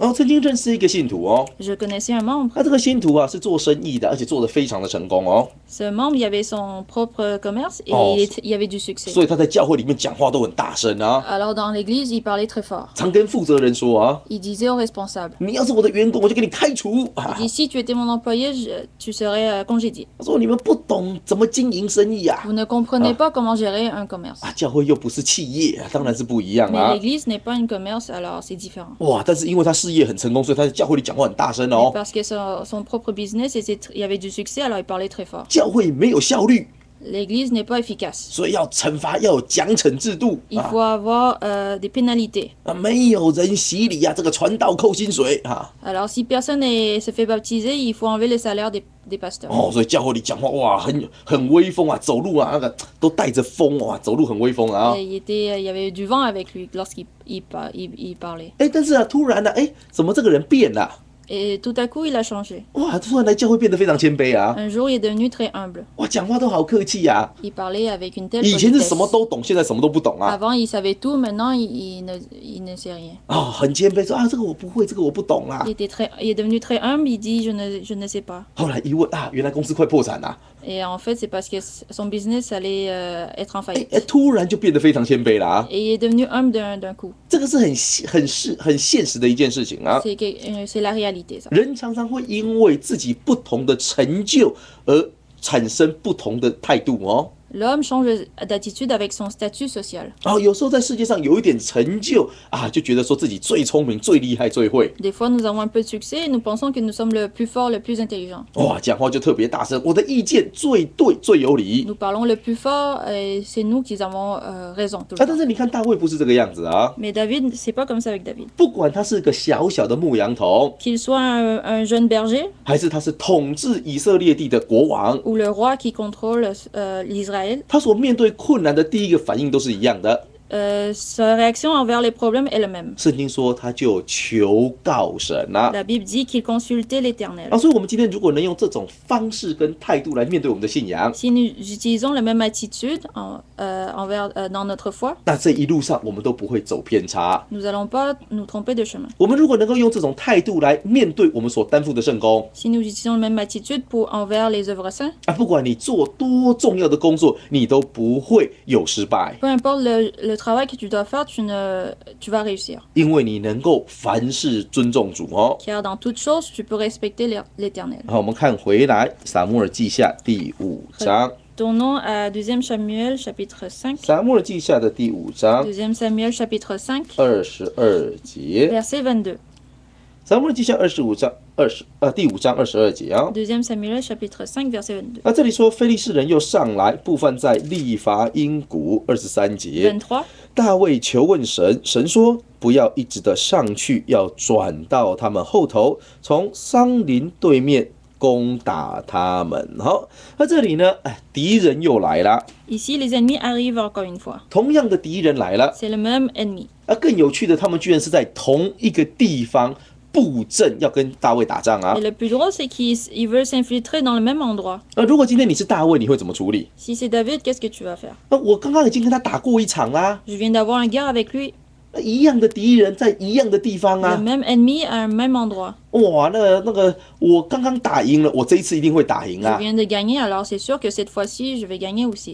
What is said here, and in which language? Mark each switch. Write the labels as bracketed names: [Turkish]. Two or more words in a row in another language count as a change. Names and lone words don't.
[Chinese] 哦，曾经认识一个信徒哦， [French] Je connaissais un membre. [Chinese] 那这个信徒啊是做生意的，而且做得非常的成功哦， [French] Ce membre, il avait son propre commerce et Oh. il y avait du succès. [Chinese] 所以他在教会里面讲话都很大声啊， [French] Alors dans l'église, il parlait très fort. [Chinese] 常跟负责人说啊， [French] Il disait aux responsables, [Chinese] 你要是我的员工，我就给你开除啊。 [French] il dit, si tu étais mon employé, tu serais congédié. [Chinese] 他说你们不懂怎么经营生意啊， [French] Vous ne comprenez pas comment gérer un commerce. [Chinese] 啊，教会又不是企业，当然是不一样 [French] Mais 啊。 l'église n'est pas un commerce, alors c'est différent. [Chinese] 哇，但是因为他事业很成功，所以他在教会里讲话很大声 [French] Mais 哦。 parce que son propre business, il y avait du succès, alors il parlait très fort. [Chinese] 教会没有效率， [French] L'église n'est pas efficace. [Chinese] 所以要惩罚，要有奖惩制度 [French] Il 啊 faut avoir des pénalités. [Chinese] 啊，没有人洗礼啊，这个传道扣薪水啊。 [French] Alors si personne se fait baptiser, il faut enlever le salaire des pasteurs. [Chinese] 哦，所以教会里讲话哇，很威风啊，走路啊那个都带着风哇，走路很威风啊。 [French] Et il y avait du vent avec lui lorsqu'il parlait. [Chinese] 哎，但是啊，突然呢、哎，怎么这个人变了？ [French] Et tout à coup, il a changé. [Chinese] 哇，突然来教会变得非常谦卑啊！ [French] Un jour, il est devenu très humble. [Chinese] 哇，讲话都好客气呀、 [French] Il parlait avec une telle [Chinese] 以前是什 [French] politesse. [Chinese] 么都懂，现在什么都不懂啊。 [French] Avant, il savait tout, maintenant, il ne sait rien. [Chinese] 哦，很谦卑，说啊，这个我不会，这个我不懂啊。 [French] Il est devenu très humble, il dit je ne sais pas. [Chinese] 后来一问啊，原来公司快破产了， [French] Et en fait, c'est parce que son business allait être en 哎 faillite. [Chinese] 哎，突然就变得非常谦卑了啊。 [French] Et il est devenu humble d'un coup. [Chinese] 这个是很现实的一件事情啊。 [French] C'est la réalité, ça. [Chinese] 人常常会因为自己不同的成就而产生不同的态度哦。 [French] L'homme change d'attitude avec son statut social. [Chinese] 哦，有时候在世界上有一点成就啊，就觉得说自己最聪明、最厉害、最会， [French] Des fois, nous avons un peu de succès et nous pensons que nous sommes le plus fort, le plus intelligent. [Chinese] 哇，讲话就特别大声，我的意见最对、最有理。 [French] Nous parlons le plus fort et c'est nous qui avons raison tout 啊， le [Chinese] 但 [French] temps. [Chinese] 是你看大卫不是这个样子啊， [French] Mais David, c'est pas comme ça avec David. [Chinese] 不管他是个小小的牧羊童， [French] Qu'il soit un jeune berger [Chinese] 还是他是统治以色列地的国王， [French] ou le roi qui contrôle l'Israël, [Chinese] 他所面对困难的第一个反应都是一样的。 [French] sa réaction envers les problèmes est la même. [Chinese] 圣经说他就求告神啊。 [French] La Bible dit qu'il consultait l'Éternel. [Chinese] 啊，所以我们今天如果能用这种方式跟态度来面对我们的信仰， [French] Si nous utilisons la même attitude dans notre foi, [Chinese] 那这一路上我们都不会走偏差。 [French] nous n'allons pas nous tromper de chemin. [Chinese] 我们如果能够用这种态度来面对我们所担负的圣工 [French] Si nous utilisons la même attitude envers les œuvres saintes, [Chinese] 啊，不管你做多重要的工作，你都不会有失败， [French] peu importe le travail que tu dois faire, tu vas réussir. [Chinese] 因为你能够凡事尊重主哦。 [French] Car dans toute chose, tu peux respecter l'Éternel. [Chinese] 好，我们看回来撒母耳记下第5章， [French] Tournons à 2 Samuel chapitre 5. [Chinese] 撒母耳记下的第5章 [French] 2 Samuel chapitre 5, [Chinese] 22 节， [French] verset 22. [Chinese] 撒母耳记下第5章22节啊。 [French] 2 Samuel chapitre 5, verset 22. [Chinese] 那这里说，非利士人又上来，布放在利伐因谷23节。 [French] 23. [Chinese] 大卫求问神，神说不要一直的上去，要转到他们后头，从桑林对面攻打他们。好，那这里呢，敌人又来了， [French] Ici, les ennemis arrivent encore une fois. [Chinese] 同样的敌人来了。 [French] C'est le même ennemi. [Chinese] 更有趣的，他们居然是在同一个地方布阵，要跟大卫打仗啊 [French] Et。le plus drôle, c'est qu'ils veulent s'infiltrer dans le même endroit. [Chinese] 如果今天你是大卫，你会怎么处理？ [French] Si c'est David, qu'est-ce que tu vas faire? [Chinese] 我刚刚已经跟他打过一场啦， [French] Je viens d'avoir une guerre avec lui. [Chinese] 一样的敌人在一样的地方 [French] Le 啊。 même ennemi à un même endroit. [Chinese] 哇，那个，我刚刚打赢了，我这一次一定会打赢 [French] Je 啊！ viens de gagner, alors c'est sûr que cette fois-ci, je vais gagner aussi.